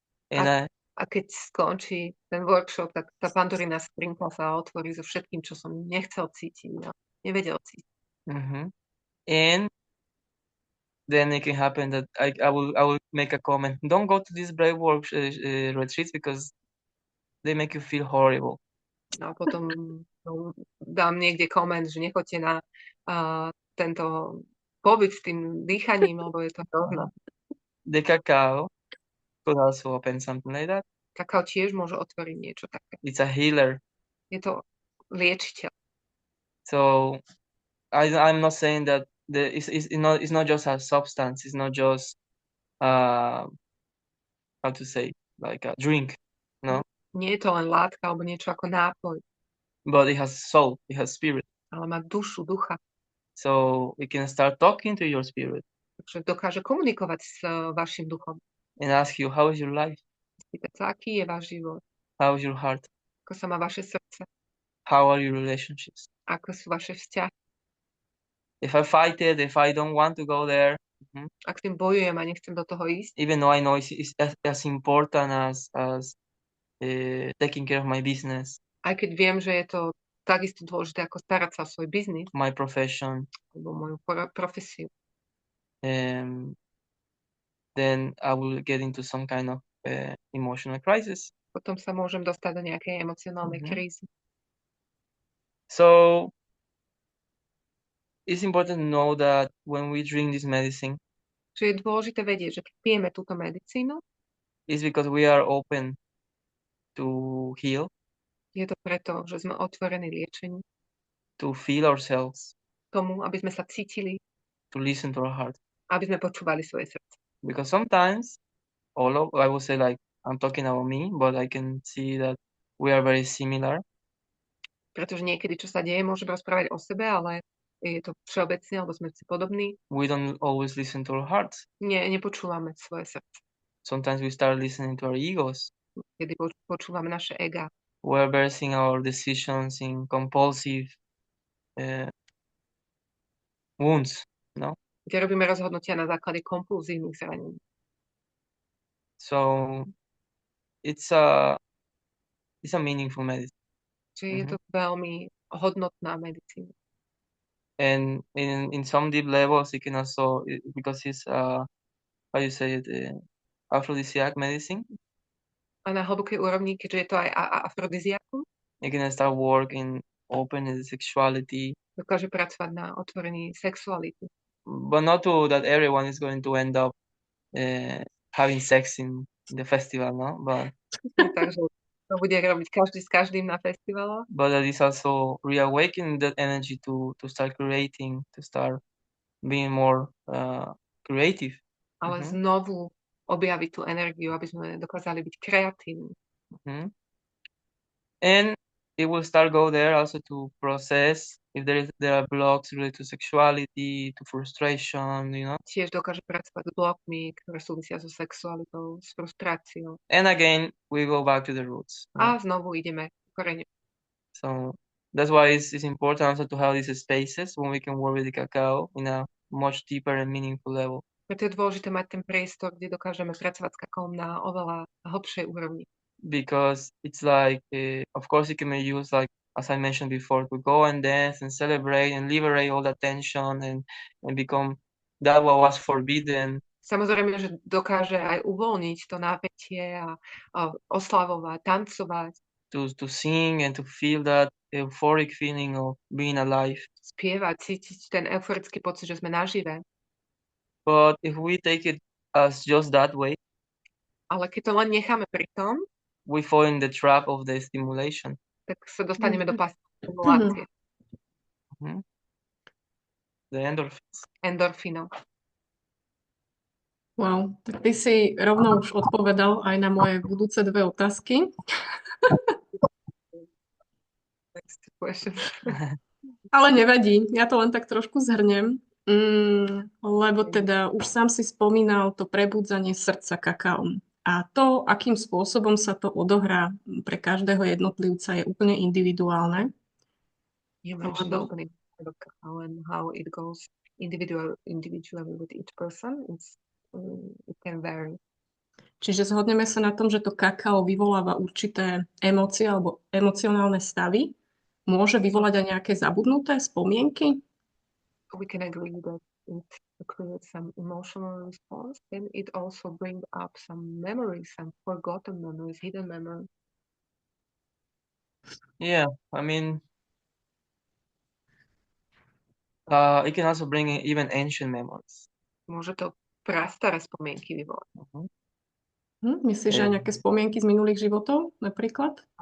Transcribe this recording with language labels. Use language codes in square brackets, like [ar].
[en] And [sk] a keď skončí ten workshop, tak tá Pandorina skrinka sa otvorí so všetkým, čo som nechcel cítiť, no, nevedel cítiť. [en] And then it can happen that I will make a comment. Don't go to these breathwork retreats because they make you feel horrible. [sk] No a potom dám niekde koment, že nechoďte na tento pobyt s tým dýchaním, lebo je to hrozné. [en] The Cacao could also open something like that. [sk] Kakao tiež môže otvoriť niečo také. [en] It's a healer. [sk] Je to liečiteľ. [en] So I'm not saying that it's not just a substance. It's not just how to say, like a drink, no? [sk] Nie je to len látka alebo niečo ako nápoj. [en] But it has soul. It has spirit. [sk] Ale má dušu, ducha. [en] So we can start talking to your spirit [sk] Takže dokáže komunikovať s vašim duchom. [en] and ask you, how is your life? [sk] Spýtať sa, aký je váš život, [en] How is your heart? [sk] ako sa má vaše srdce, [en] How are your relationships? [sk] ako sú vaše vzťahy. [en] If I fight it, if I don't want to go there, [sk] Ak s tým bojujem a nechcem do toho ísť, [en] even though I know it's as important as taking care of my business, [sk] aj keď viem, že je to takisto dôležité ako starať sa o svoj biznis [en] my profession, [sk] alebo moju profesiu, [en] then I will get into some kind of emotional crisis. [sk] potom sa môžem dostať do nejakej emocionálnej krízy. [en] So it's important to know that when we drink this medicine, [sk] Čiže je dôležité vedieť, že keď pijeme túto medicínu, [en] it's because we are open to heal, [sk] je to preto, že sme otvorení liečeniu, [en] to feel ourselves, [sk] tomu, aby sme sa cítili, [en] to listen to our heart. [sk] aby sme počúvali svoje srdce. [en] Because sometimes, I will say, like, I'm talking about me, but I can see that we are very similar. [sk] Pretože niekedy, čo sa deje, môžem rozprávať o sebe, ale je to všeobecne, alebo sme si podobní. [en] We don't always listen to our hearts. [sk] Nepočúvame svoje srdce. [en] Sometimes we start listening to our egos. [sk] Kedy počúvame naše ega. [en] We're basing our decisions in compulsive wounds, no? [sk] Kde robíme rozhodnutia na základe kompulzívnych zranení. [en] So it's a meaningful medicine. [sk] Čiže je to veľmi hodnotná medicína. [en] And in some deep levels, it can also, because it's how you say it, aphrodisiac medicine. [sk] A na hlbokej úrovni, keďže je to aj afrodiziakum, [en] You can start work in open sexuality. [sk] dokáže pracovať na otvorení sexuality. [en] But not to that everyone is going to end up having sex in the festival, no? But [sk] Takže to bude robiť každý s každým na festivaloch. [en] but that is also reawakening that energy to start creating, to start being more creative. [sk] Ale znovu objaviť tú energiu, aby sme dokázali byť kreatívni. [en] And it will start go there also to process if there are blocks related to sexuality, to frustration, you know. [sk] Tiež dokáže pracovať s blokmi, ktoré súvisia so sexualitou, s frustráciou. [en] And again, we go back to the roots. [sk] A znovu ideme k koreňu. [en] So that's why it's important also to have these spaces when we can work with the cacao in a much deeper and meaningful level. [sk] Preto je dôležité mať ten priestor, kde dokážeme pracovať s kakaom na oveľa hlbšej úrovni. [en] Because it's like, of course, it can be used, like, as I mentioned before, to go and dance and celebrate and liberate all the tension and become that what was forbidden. [sk] Samozrejme, že dokáže aj uvoľniť to napätie a oslavovať, tancovať. [en] To sing and to feel that euphoric feeling of being alive. [sk] Spievať, cítiť ten euforický pocit, že sme nažive. [en] But if we take it as just that way, [sk] ale keď to len necháme pri tom, [en] we fall in the trap of the stimulation. [sk] Tak sa dostaneme do pasy stimulácie. [en] The endorphins. [sk] Endorfínov. Wow, tak ty si rovno už odpovedal aj na moje budúce dve otázky. Ale nevadí, ja to len tak trošku zhrnem, lebo teda už sám si spomínal to prebudzanie srdca kakaom. A to, akým spôsobom sa to odohrá pre každého jednotlivca, je úplne individuálne. [en] You mentioned the opening of cacao and how it goes individually with each person. It can vary. [sk] Čiže zhodneme sa na tom, že to kakao vyvoláva určité emócie alebo emocionálne stavy. Môže vyvolať aj nejaké zabudnuté spomienky? [en] We can agree that it creates some emotional response, and it also brings up some memories, some forgotten memories, hidden memories. Yeah, I mean, it can also bring in even ancient memories. [sk] Môže to prastaré spomienky vyvolať. Myslíš, že aj nejaké spomienky z minulých životov, napríklad?